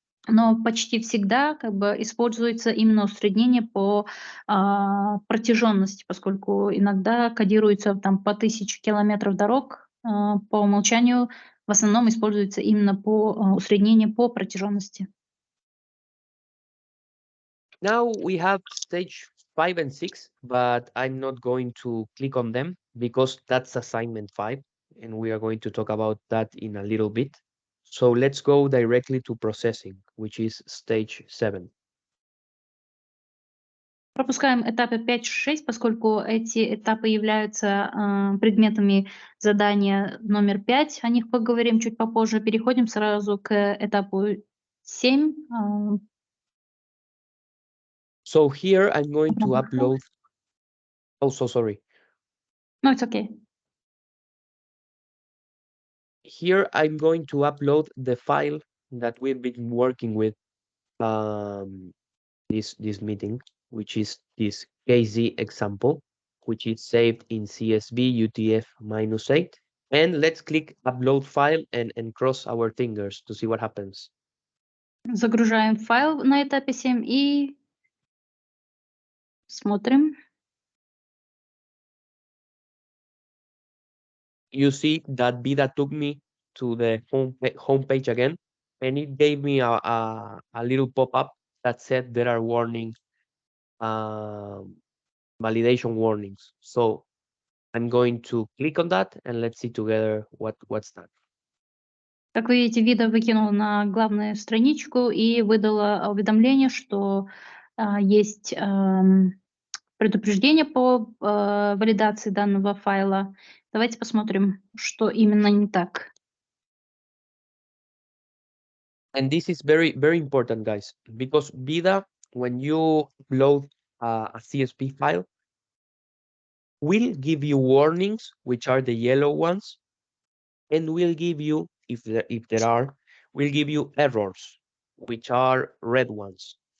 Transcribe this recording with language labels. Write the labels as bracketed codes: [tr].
[ru] Но почти всегда используется именно усреднение по протяженности, поскольку иногда кодируется там по 1000 километров дорог. По умолчанию в основном используется именно по усреднению по протяженности. [en] Now we have stage 5 and 6, but I'm not going to click on them because that's assignment 5, and we are going to talk about that in a little bit. So let's go directly to processing, which is stage 7. [ru] Пропускаем этапы 5-6, поскольку эти этапы являются предметами задания номер 5. О них поговорим чуть попозже. Переходим сразу к этапу 7. [en] So here I'm going to [ru] Обработка. [en] upload. Oh, so sorry. No, it's okay. Here I'm going to upload the file that we've been working with this meeting, which is this KZ example, which is saved in CSV UTF-8. And let's click upload file and cross our fingers to see what happens. [ru] Загружаем файл на этапе 7 и смотрим. [en] You see that ViDA took me to the home page again, and it gave me a little pop-up that said there are warnings, validation warnings. So I'm going to click on that and let's see together what's that. [ru] Как вы видите, ViDA выкинул на главную страничку и выдала уведомление, что есть предупреждение по валидации данного файла. Давайте посмотрим, что именно не так. [en] And this is very, very important, guys, because ViDA, when you upload a CSV file, will give you warnings, which are the yellow ones, and will give you, if there are, will give you errors, which are red ones.